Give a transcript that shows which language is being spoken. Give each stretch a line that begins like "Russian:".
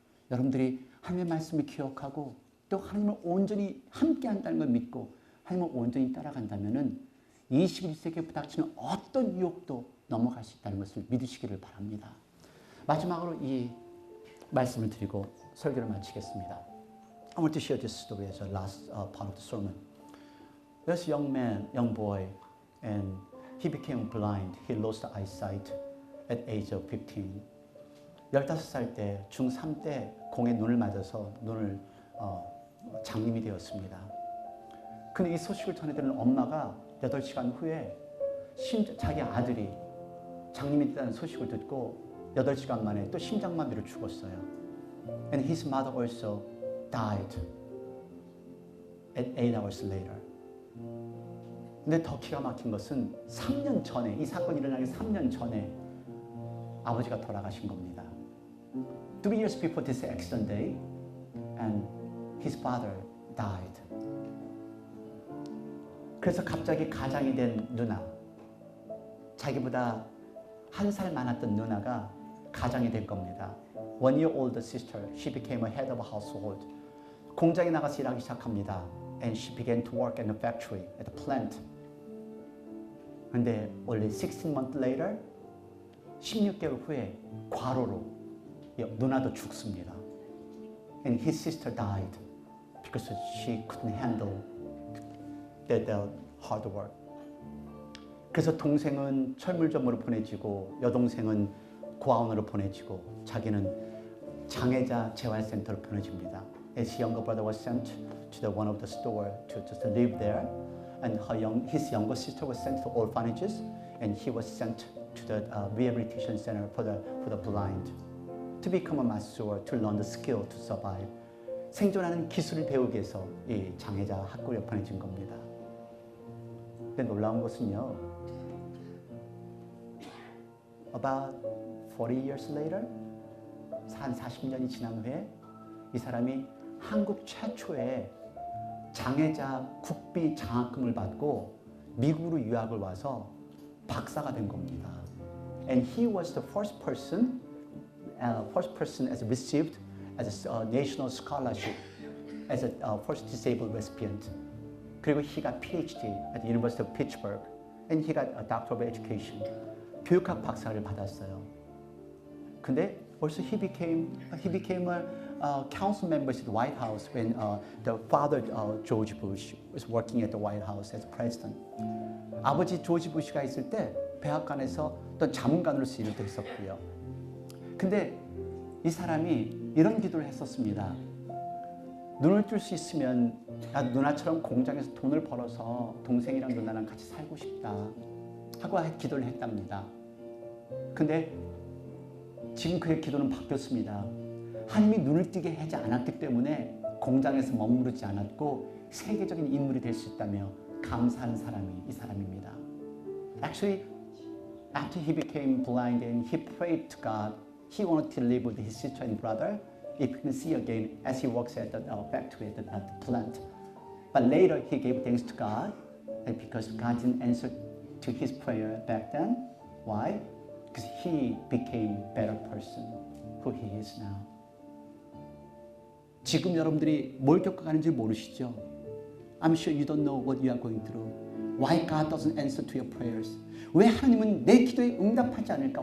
Korean: 여러분들이 하나님의 말씀을 기억하고 또 하나님을 온전히 함께 한다는 걸 믿고 하나님을 온전히 따라간다면은 21세기에 부닥치는 어떤 유혹도 넘어갈 수 있다는 것을 믿으시기를 바랍니다. 마지막으로 이 말씀을 드리고 설교를 마치겠습니다.
English: I want to share this story as a last part of the sermon. There's a young boy, and he became blind. He lost eyesight at age of 15.
Korean: 15살 때, 중3 때 공에 눈을 맞아서 눈을 장님이 되었습니다. 근데 이 소식을 전해드리는 엄마가 8시간 후에 자기 아들이 장님이 됐다는 소식을 듣고 8시간 만에 또 심장마비로 죽었어요.
English: And his mother also died at 8 hours later.
Korean: 근데 더 기가 막힌 것은 3년 전에, 이 사건이 일어나기 3년 전에 아버지가 돌아가신 겁니다.
English: 3 years before this accident day, and his father died.
Korean: 그래서 갑자기 가장이 된 누나, 자기보다 1살 많았던 누나가 가장이 된 겁니다.
English: 1 year older sister, she became a head of a household.
Korean: 공장에 나가서 일하기 시작합니다.
English: And she began to work in the factory, at the plant.
Korean: 근데
English: only 16 months later,
Korean: 16개월 후에 과로로 누나도 죽습니다.
English: And his sister died because she couldn't handle the hard work.
Korean: 그래서 동생은 철물점으로 보내지고 여동생은 고아원으로 보내지고 자기는 장애자 재활센터로 보내집니다.
English: His younger brother was sent to the one of the store to just live there, and his younger sister was sent to orphanages, and he was sent to the rehabilitation center for the blind to become a masseur, to learn the skill to survive.
Korean: 생존하는 기술을 배우기 위해서 이 장애자 학교에 보내진 겁니다. 근데 놀라운 것은요,
English: about 40 years later,
Korean: 한 40년이 지난 후에 이 사람이 한국 최초의 장애자 국비 장학금을 받고 미국으로 유학을 와서 박사가 된 겁니다.
English: And he was the first person as received as a national scholarship as a first disabled recipient.
Korean: 그리고
English: he got PhD at the University of Pittsburgh, and he got a Doctor of Education.
Korean: 교육학 박사를 받았어요. 근데
English: also he became a council member at the White House when the father George Bush was working at the White House as president.
Korean: 아버지 조지 부시가 있을 때 백악관에서 또 자문관으로서 일도 했었고요. 근데 이 사람이 이런 기도를 했었습니다. 눈을 뜰 수 있으면 나 누나처럼 공장에서 돈을 벌어서 동생이랑 누나랑 같이 살고 싶다 하고 기도를 했답니다. 근데 지금 그의 기도는 바뀌었습니다. 하나님이 눈을 뜨게 하지 않았기 때문에 공장에서 머무르지 않았고 세계적인 인물이 될 수 있다며 감사한 사람이 이 사람입니다.
English: Actually, after he became blind and he prayed to God, he wanted to live with his sister and brother if he can see again as he works at the factory, at the plant. But later he gave thanks to God, and because God didn't answer to his prayer back then. Why? Because he became a better person who he is now.
Korean: 지금 여러분들이 뭘 겪어가는지 모르시죠?
English: I'm sure you don't know what you are going through. Why God doesn't answer to your prayers?
Korean: 왜 하나님은 내 기도에 응답하지 않을까?